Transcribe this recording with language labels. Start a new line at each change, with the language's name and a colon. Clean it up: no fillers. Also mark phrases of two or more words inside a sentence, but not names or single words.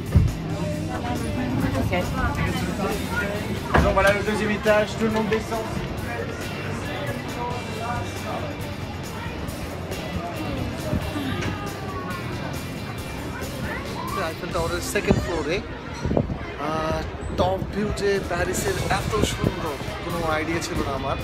English: Okay.
French: Donc voilà le deuxième étage, tout le monde descend.
Bangla: আইফেল টাওয়ারের সেকেন্ড ফ্লোরে
English: top view
Bangla: যে প্যারিসের এত সুন্দর কোনো আইডিয়া ছিল না আমার।